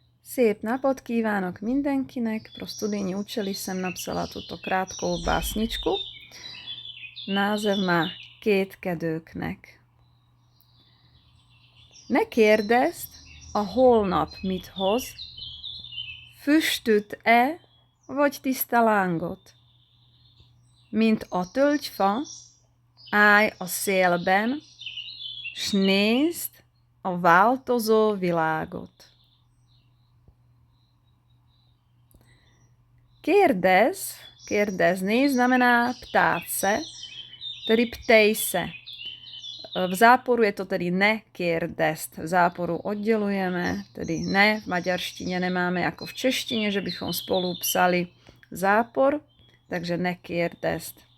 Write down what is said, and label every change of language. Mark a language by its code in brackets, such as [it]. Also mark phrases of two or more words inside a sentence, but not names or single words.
[hu] Szép napot kívánok mindenkinek! [cs] Pro studijní účely jsem napsala tuto krátkou básničku. Název má Kétkedőknek. [hu] Ne kérdezd, a holnap mit hoz, füstöt-e vagy tiszta lángot. Mint a tölgyfa, állj a szélben, s nézd a változó világot. [cs] Kérdezni znamená ptát se, tedy ptej se. V záporu je to tedy [hu] ne kérdezd. [cs] V záporu oddělujeme, tedy ne, v maďarštině nemáme jako v češtině, že bychom spolu psali zápor, takže [hu] ne kérdezd.